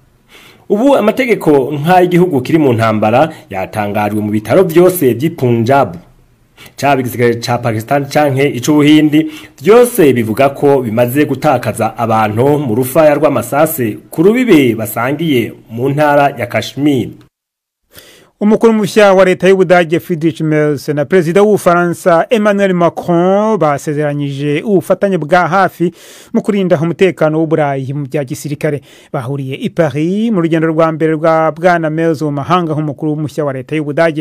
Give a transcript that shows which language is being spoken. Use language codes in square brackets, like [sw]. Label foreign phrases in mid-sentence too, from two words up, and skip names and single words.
[rn] Ubu amategeko nk'ay'igihugu kiri mu ntambara yatangajwe mu bitaro byose by'i Punjab, cyabigizwe ca Pakistan canke ic'Ubuhindi, byose bivuga ko bimaze gutakaza abantu mu rufaya rw'amasase ku rubibe basangiye mu ntara ya Kashmir. [rw] Umukuru mushya wa leta y'Ubudage Friedrich Merz na Perezida w'Ufaransa Emmanuel Macron basezeranyije ubufatanye bwa hafi mu kurinda umutekano w'Uburayi mu bya gisirikare. Bahuriye i Paris mu rugendo rwa mbere rwa Bwana Merz mu mahanga nk'umukuru mushya wa leta y'Ubudage.